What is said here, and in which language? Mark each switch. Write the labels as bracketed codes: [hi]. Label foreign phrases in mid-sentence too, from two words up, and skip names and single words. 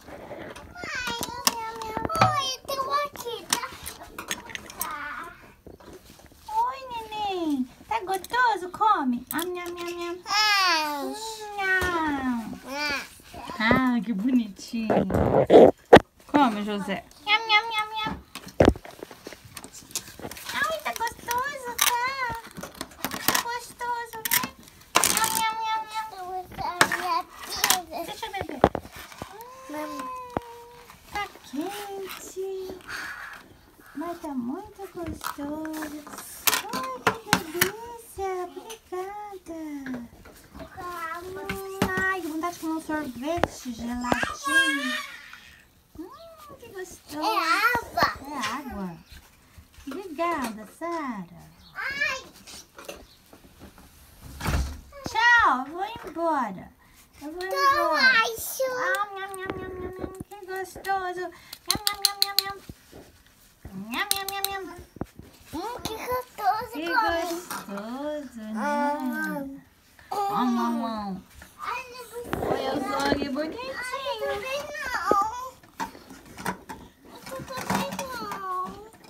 [pt] Oi, tem um aqui, tá? Oi, neném. Tá gostoso? Come. Ah, minha, minha, minha. Ah, que bonitinho. Come, José. Nham, nham, nham, nham. Ai, tá gostoso, tá? Tá gostoso, né? Nham, nham, nham, nham. Deixa eu beber. Tá quente. Mas tá muito gostoso. Ai, que delícia. Obrigada. Ai, que vontade de comer um sorvete geladinho. Que gostoso. É água. É água. Obrigada, Sara. Ai. Tchau, eu vou embora. Eu vou Então, embora. acho. Ah, nham, nham, nham, nham, nham. Que gostoso. Nham, nham, nham, nham, nham. Nham, nham, nham, nham. Que gostoso. Que gostoso, né? Ó, mamão. Olha só que bonitinho. Também não. Eu também não.